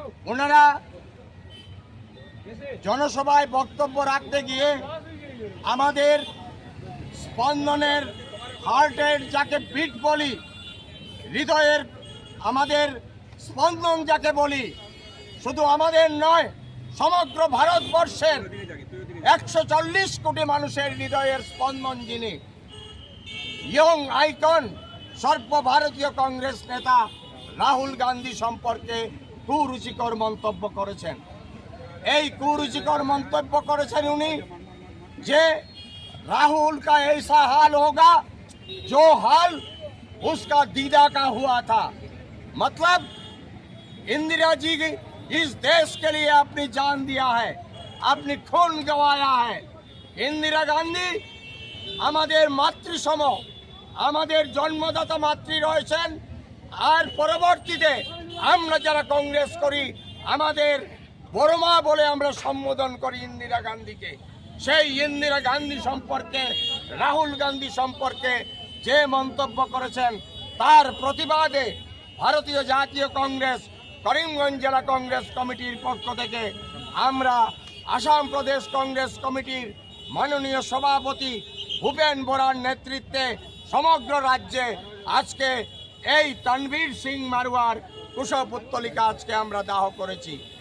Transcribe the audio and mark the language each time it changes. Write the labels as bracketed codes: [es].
[bn] ওনারা জনসভায় বক্তব্য রাখতে গিয়ে আমাদের স্পন্দনের হার্টের যাকে বিট বলি, হৃদয়ের আমাদের স্পন্দন যাকে বলি, শুধু আমাদের নয় সমগ্র ভারতবর্ষের 140 কোটি মানুষের হৃদয়ের স্পন্দন যিনি, ইয়ং আইকন সর্বভারতীয় কংগ্রেস নেতা রাহুল গান্ধী সম্পর্কে কুরুচিকর মন্তব্য করেছেন। এই কুরুচিকর মন্তব্য করেছেন উনি যে [hi] राहुल का ऐसा हाल होगा जो हाल उसका दीदा का हुआ था। मतलब इंदिरा जी इस देश के लिए अपनी जान दिया है, अपनी खून गंवाया है। [bn] इंदिरा गांधी আমাদের মাতৃসম, আমাদের জন্মদাতা মাতৃ রয়েছেন। আর পরবর্তীতে আমরা যারা কংগ্রেস করি আমাদের বড় মা বলে আমরা সম্বোধন করি ইন্দিরা গান্ধীকে। সেই ইন্দিরা গান্ধী সম্পর্কে রাহুল গান্ধী সম্পর্কে যে মন্তব্য করেছেন তার প্রতিবাদে ভারতীয় জাতীয় কংগ্রেস করিমগঞ্জ জেলা কংগ্রেস কমিটির পক্ষ থেকে আমরা আসাম প্রদেশ কংগ্রেস কমিটির মাননীয় সভাপতি ভূপেন বোরার নেতৃত্বে সমগ্র রাজ্যে আজকে এই তানভীর সিং মারওয়ার কুশপুত্তলিকা আজকে আমরা দাহ করেছি।